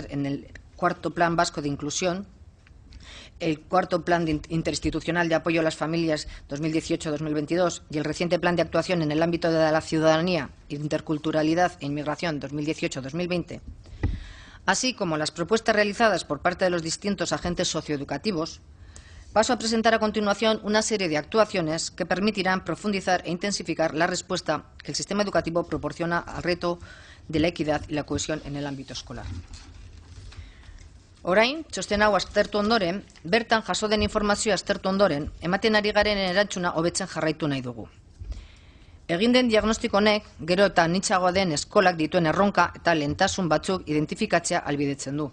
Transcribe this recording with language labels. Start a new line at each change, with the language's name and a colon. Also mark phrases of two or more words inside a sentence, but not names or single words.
Spanish: en el cuarto Plan Vasco de Inclusión, el cuarto Plan Interinstitucional de Apoyo a las Familias 2018-2022 y el reciente Plan de Actuación en el ámbito de la ciudadanía, interculturalidad e inmigración 2018-2020, así como las propuestas realizadas por parte de los distintos agentes socioeducativos, paso a presentar a continuación una serie de actuaciones que permitirán profundizar e intensificar la respuesta que el sistema educativo proporciona al reto de la equidad y la cohesión en el ámbito escolar.
Basque: Orain, txosten hau aztertu ondoren, bertan jaso den informazioa aztertu ondoren, ematen ari garen erantzuna hobetzen jarraitu nahi dugu. Egin den diagnostiko honek, gero eta anitzagoa den eskolak dituen erronka eta lehentasun batzuk identifikatzea ahalbidetzen du.